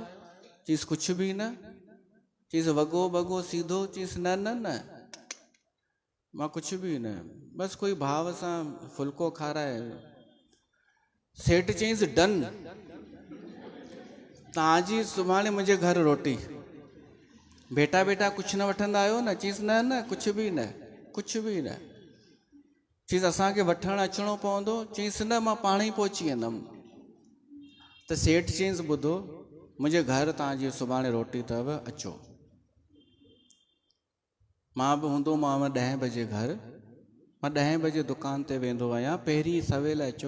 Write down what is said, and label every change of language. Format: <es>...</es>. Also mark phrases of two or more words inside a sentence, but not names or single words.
<sd>चईंसि, कुझु बि न। चईंसि, वॻो बॻो सीधो? चईंसि, न न न, मां कुझु बि न, बसि कोई भाव सां फुल्को खाराए। सेठ चईंसि, डन, तव्हांजी सुभाणे मुंहिंजे घर रोटी। बेटा बेटा कुझु न वठंदा आहियो न? चईंसि, न न, कुझु बि न, कुझु बि न। चईंसि, असांखे वठणु अचिणो पवंदो? चईंसि, न, मां पाण ई पहुची वेंदुमि। त सेठ चईंसि, ॿुधो, मुंहिंजे घर तव्हांजी सुभाणे रोटी अथव, अचो। मां बि हूंदोमांव 10 बजे घर, मां 10 बजे दुकान ते वेंदो आहियां, पहिरीं सवेल अचो।</sd>